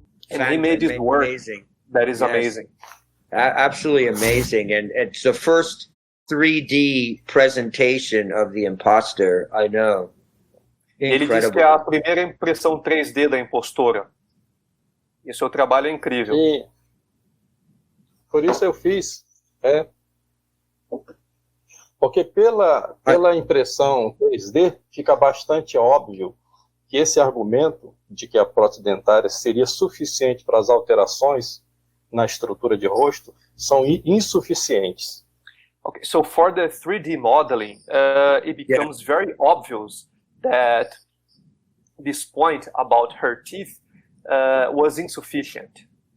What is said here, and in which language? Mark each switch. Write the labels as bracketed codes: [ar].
[en] And he made his work. Amazing. That is Yes. amazing. Absolutely amazing. And it's the first 3D presentation of the imposter, I know. [pt] Ele disse que é a primeira impressão 3D da impostora. E seu trabalho é incrível. E por isso eu fiz, porque pela impressão 3D fica bastante óbvio que esse argumento de que a prótese dentária seria suficiente para as alterações na estrutura de rosto são insuficientes. [en] Okay, so for the 3D modeling, it becomes very obvious that this point about her teeth was insufficient.